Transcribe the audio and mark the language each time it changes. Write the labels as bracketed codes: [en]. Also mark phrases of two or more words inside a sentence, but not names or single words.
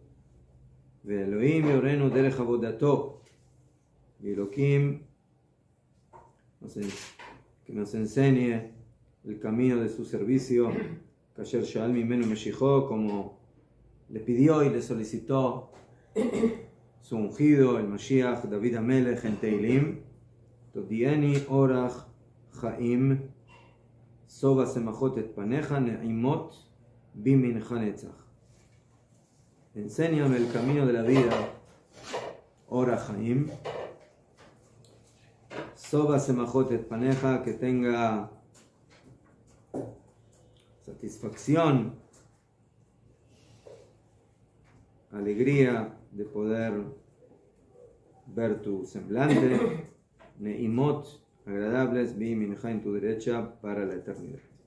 [he] ואלהים יורנו דרך עבודתו, [es] y Elohim que nos enseñe el camino de su servicio, [he] כאשר שאל ממנו משיחו, [es] como le pidió y le solicitó su ungido, el [he] משיח דוד המלך [es] en Teilim, [he] תודיעני אורח חיים שובע שמחות את פניך נעימות בימינך נצח. [es] Enséñame el camino de la vida, [he] אורח חיים שובע שמחות את פניך, [es] que tenga satisfacción, alegría de poder ver tu semblante, Neimot, agradables, [he] בימינך [es] en tu derecha para la eternidad.